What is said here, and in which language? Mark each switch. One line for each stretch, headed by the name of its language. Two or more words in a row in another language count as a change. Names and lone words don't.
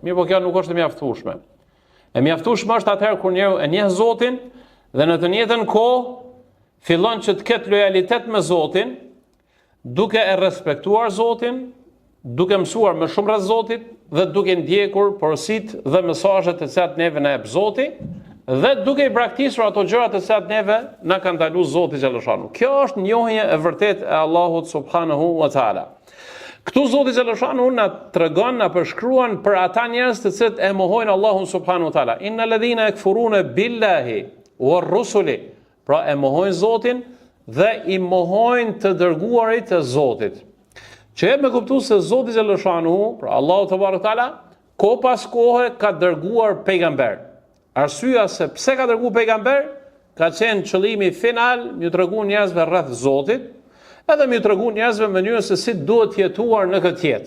Albanian: Mirë po kjo nuk është e mjaftueshme. E mjaftueshme është atëherë kur njeriu e njeh Zotin dhe në të njëjtën kohë fillon që të ketë lojalitet me Zotin, duke e respektuar Zotin, duke mësuar më shumë rreth Zotit dhe duke ndjekur porositë dhe mesazhet të cilat neve na jep Zoti dhe duke i braktisur ato gjëra të cilat neve na ka ndaluar Zoti xhaleshanu. Kjo është njohje e vërtetë e Allahut
Arabic: سبحانه وتعالى.
Albanian: Këtu Zoti xhaleshanu na tregon, na përshkruan për ata njerëz të cilët e mohojnë Allahun
Arabic: سبحانه وتعالى. إن الذين يكفرون بالله ورسله.
Albanian: Pra e mohojnë Zotin dhe i mohojnë të dërguarit e Zotit. Që e me kuptu se Zoti xhaleshanu, pra Allahu te barekuala, ko pas kohe ka dërguar pejgamber. Arsyeja se pse ka dërguar pejgamber, ka qenë qëllimi final, m'ju treguar njerëzve rreth Zotit, edhe m'ju treguar njerëzve mënyrën se si duhet jetuar në këtë jetë.